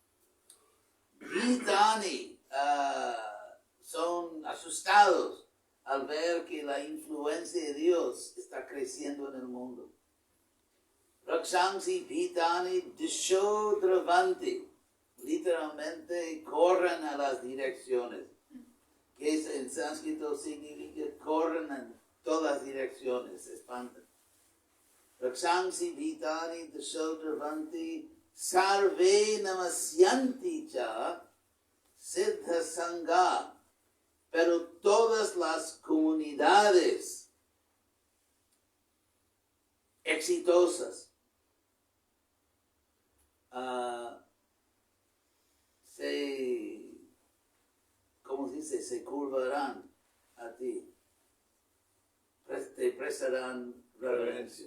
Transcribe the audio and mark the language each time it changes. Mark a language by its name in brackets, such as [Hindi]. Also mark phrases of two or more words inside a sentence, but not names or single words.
[Spanish] Bhitani, son asustados al ver que la influencia de Dios está creciendo en el mundo. [Sanskrit] Rakshansi bhitani dishodravanti, [Spanish] literalmente corren a las direcciones, que en sánscrito significa corren en todas las direcciones, se espantan. [Sanskrit] Rakshansi bhitani dishodravanti sarve namasyanti cha siddha sangha, [Spanish] pero todas las comunidades exitosas se curvarán a ti, te prestarán reverencias.